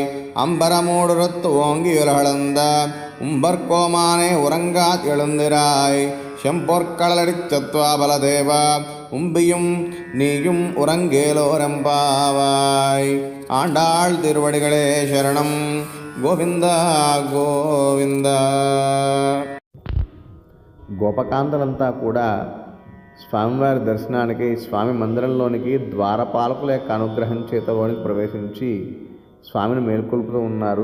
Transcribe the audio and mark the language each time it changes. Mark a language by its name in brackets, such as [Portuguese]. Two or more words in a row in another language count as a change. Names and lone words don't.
[Tamil] அம்பரமூடுரத்து ஓங்கியுலகளந்த உம்பர்கோமானே உறங்காத் எழுந்திராய். செம்பொற்களடிச்சத்வா பலதேவா உம்பியும் நீயும் உறங்கேலோரம்பாவாய். ஆண்டாள் திருவடிகளே சரணம். [Telugu] గోవిందా గోవిందా. గోపకాంతలంతా కూడా స్వామివారి దర్శనానికి స్వామి మందిరంలోనికి ద్వారపాలకుల యొక్క అనుగ్రహం చేతలోనికి ప్రవేశించి స్వామిని మేల్కొల్పుతూ ఉన్నారు.